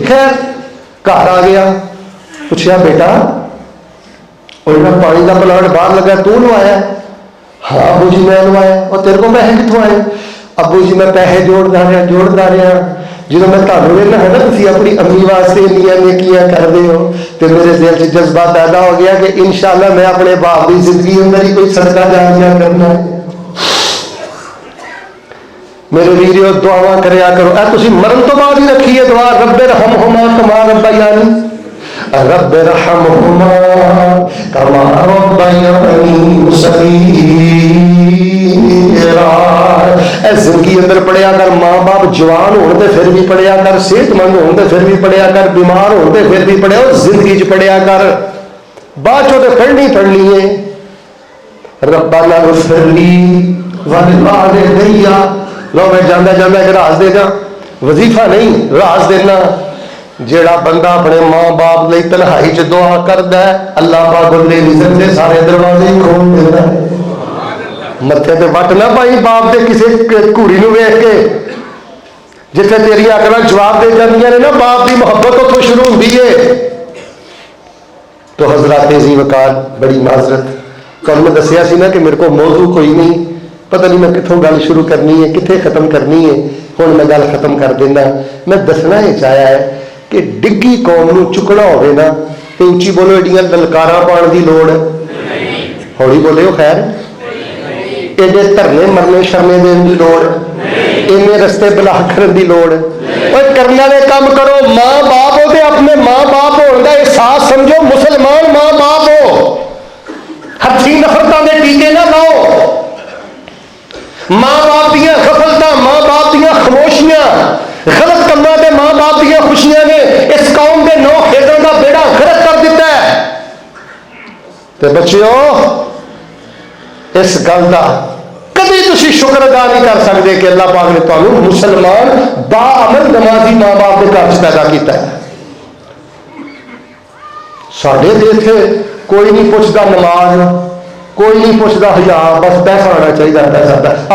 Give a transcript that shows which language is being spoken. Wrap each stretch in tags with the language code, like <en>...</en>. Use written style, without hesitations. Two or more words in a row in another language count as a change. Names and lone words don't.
<ur>خیر گھر آ گیا, پوچھا بیٹا وہ جہاں پانی کا پلانٹ باہر لگا تو لوایا ہے؟ ہاں ابو جی میں لوایا.</ur> <pa>اور تیرے کو پیسے کتوں آئے؟ ابو جی میں پیسے جوڑتا رہا. جدوں میں تھانوں ویکھنا ہے نا تسی اپنی امی واسطے انیاں نیکیاں کردے ہو, تے میرے دل چ جذبہ پیدا ہو گیا کہ انشاءاللہ میں اپنے باپ کی زندگی اندر ہی کوئی صدقہ جاریہ کرنا ہے. میرے ویریو دعاواں کریا کرو. اے تسی مرن تو بعد ہی رکھیے دعا,</pa> <ar>رب ارحمہما کما ربیانی, رب ارحمہما کما ربیانی صغیرا.</ar> <pa>اے زندگی اندر پڑھیا کر, ماں باپ جوان ہون تے پھر بھی پڑھیا کر, صحت مند ہون تے پھر بھی پڑھیا کر, بیمار ہون تے پھر بھی پڑھیا, اور زندگی چ پڑھیا کر. بعد چوں تے پڑھنی ہے.</pa> <ar>ربنا اغفر لی ولوالدی.</ar> <pa>لو میں جاندہ ایک راز دے گا, وظیفہ نہیں راز دینا. جیڑا بندہ اپنے ماں باپ لئی تنہائی چ دعا کردا ہے, اللہ پاک دے رزق دے سارے دروازے کھول دینا ہے. متھے تے وٹ نہ پائی باپ دے کسی گھوڑی نو ویکھ کے, جتھے تیری عقلاں جواب دے جاندیاں نے نا, باپ دی محبت اتوں شروع ہوندی ہے. تو حضرات عزیز وقار بڑی معذرت, کل میں دسیا سی نا کہ میرے کو موضوع کوئی نہیں, پتہ نہیں میں کتوں گل شروع کرنی ہے کتنے ختم کرنی ہے. ہن میں گل ختم کر دینا. میں دسنا یہ چاہیا ہے کہ ڈگی قوم نو چکنا ہوئے نا تے اچھی بولو ایڈیاں للکاراں پاؤن دی لوڑ, ہولی بولے ہو خیر, ایڈے دھرنے مرنے شرنے دین دی لوڑ, اینے رستے بلا کرن دی لوڑ.</pa> <ur>اور کرنے والے کام کرو.</ur> <pa>ماں باپ ہو تے اپنے ماں باپ ہونے کا احساس سمجھو, مسلمان ماں باپ ہو, ہتھی نفرتاں دے ٹیکے نہ لاؤ. ماں باپ دیاں غفلتاں, ماں باپ دیاں خاموشیاں, غلط کماں تے ماں باپ دیاں خوشیاں نے اس قوم دے نو خیزاں دا بیڑا غرق کر دیتا ہے. تے بچیو اس گل کا کبھی تسی شکر ادا نہیں کر سکتے کہ اللہ پاک نے تمہیں مسلمان با عمل نمازی ماں باپ کے گھر پیدا کیتا ہے.</pa> <ur>ساڈے دیکھے کوئی نہیں پوچھتا نماز, کوئی نہیں پوچھتا حیا, بس پیسہ آنا چاہیے پیسہ.</ur>